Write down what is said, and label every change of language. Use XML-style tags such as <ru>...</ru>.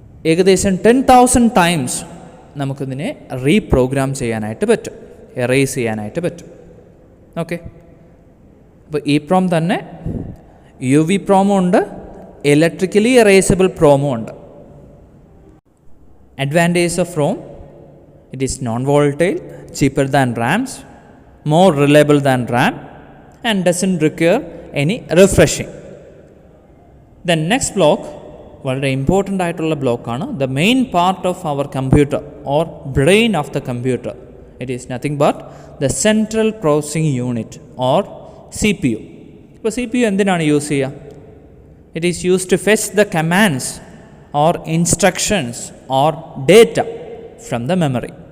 <ml>ഏകദേശം 10,000 ടൈംസ് നമുക്കിതിനെ റീപ്രോഗ്രാം ചെയ്യാനായിട്ട് പറ്റും, എറേസ് ചെയ്യാനായിട്ട് പറ്റും. ഓക്കെ, അപ്പോൾ EEPROM തന്നെ UV-PROM ഉണ്ട്, ഇലക്ട്രിക്കലി എറേസബിൾ പ്രോമും ഉണ്ട്.</ml> <en>Advantage of ROM: it is non-volatile, cheaper than RAMs, more reliable than RAM, and doesn't require any refreshing. The next block</en> <ml>വളരെ ഇമ്പോർട്ടൻ്റ് ആയിട്ടുള്ള ബ്ലോക്കാണ്.</ml> <en>The main part of our computer or brain of the computer. It is nothing but the central processing unit or CPU.</en> <ml>ഇപ്പോൾ CPU എന്തിനാണ് use ചെയ്യുക?</ml> <en>It is use to fetch the commands or instructions or data from the memory.</en>